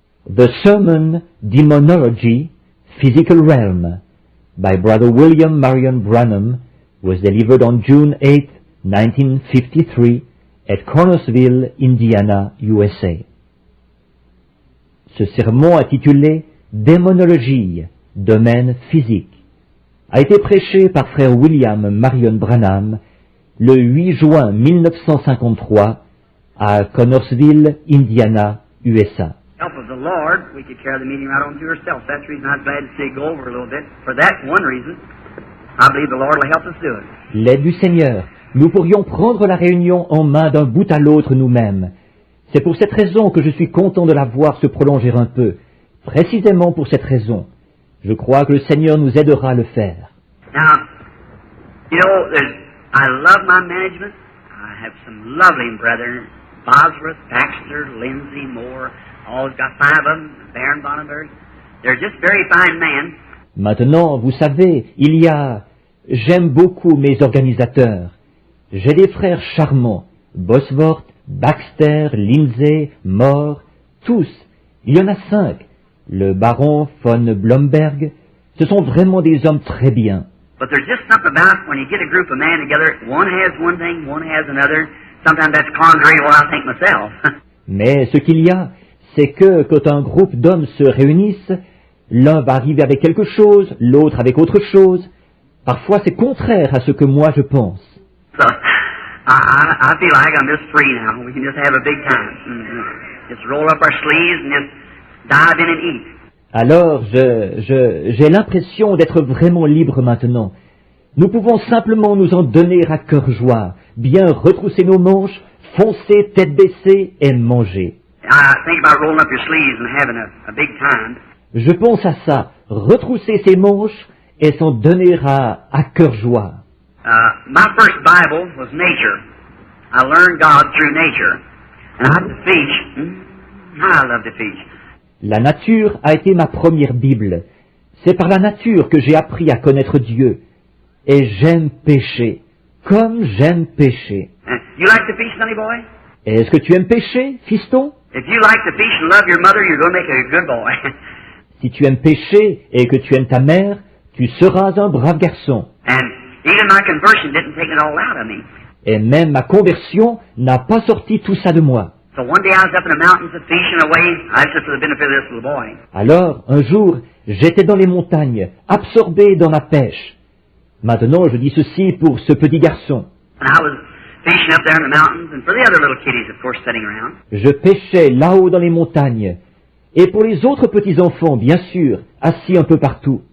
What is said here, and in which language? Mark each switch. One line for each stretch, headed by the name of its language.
English: The Sermon Demonology, Physical Realm by Brother William Marion Branham was delivered on June 8, 1953 at Connorsville, Indiana, USA.
French: Ce sermon intitulé Démonologie, domaine physique, a été prêché par frère William Marion Branham le 8 juin 1953 à Connorsville, Indiana, USA.
English: Help of the Lord, we could carry the meeting right on to ourselves. That's the reason I was glad to see it go over a little bit. For that one reason, I believe the Lord will help us do it.
French: L'aide du Seigneur, nous pourrions prendre la réunion en main d'un bout à l'autre nous-mêmes. C'est pour cette raison que je suis content de la voir se prolonger un peu. Précisément pour cette raison. Je crois que le Seigneur nous aidera à le faire.
English: Now, you know, I love my management. I have some lovely brethren. Bosworth, Baxter, Lindsay, Moore. Always got 5 of them. Baron Bonneberg. They're just very fine men.
French: Maintenant, vous savez, j'aime beaucoup mes organisateurs. J'ai des frères charmants. Bosworth, Baxter, Lindsay, Moore, tous. Il y en a 5. Le baron von Blomberg. Ce sont vraiment des hommes très bien.
English: But there's just something about when you get a group of men together, one has one thing, one has another. Sometimes that's contrary to what I think myself.
French: Mais ce qu'il y a, c'est que quand un groupe d'hommes se réunissent, l'un va arriver avec quelque chose, l'autre avec autre chose. Parfois c'est contraire à ce que moi je pense.
English: So, I feel like I'm just free now. We can just have a big time. Just roll up our sleeves and just dive in and eat.
French: Alors j'ai l'impression d'être vraiment libre maintenant. Nous pouvons simplement nous en donner à cœur joie, bien retrousser nos manches, foncer tête baissée et manger.
English: I think about rolling up your sleeves and having a big time.
French: Je pense à ça, retrousser ses manches et s'en donner à cœur joie.
English: My first Bible was nature. I learned God through nature. And I love to fish. I love to fish.
French: La nature a été ma première Bible. C'est par la nature que j'ai appris à connaître Dieu. Et j'aime pêcher, comme j'aime pêcher.
English: You like to fish, sonny boy?
French: Est-ce que tu aimes pêcher, fiston?
English: If you like to fish and love your mother, you're going to make a good boy.
French: Si tu aimes pêcher et que tu aimes ta mère, tu seras un brave garçon.
English: And even my conversion didn't take it all out of me.
French: Et même ma conversion n'a pas sorti tout ça de moi.
English: So one day I was up in the mountains and fishing away. I just for the benefit of this little boy.
French: Alors, un jour, j'étais dans les montagnes, absorbé dans la pêche. Maintenant, je dis ceci pour ce petit garçon.
English: And I was fishing up there in the mountains, and for the other little kiddies, of course, sitting around.
French: Je pêchais là-haut dans les montagnes. Et pour les autres petits-enfants, bien sûr, assis un peu partout.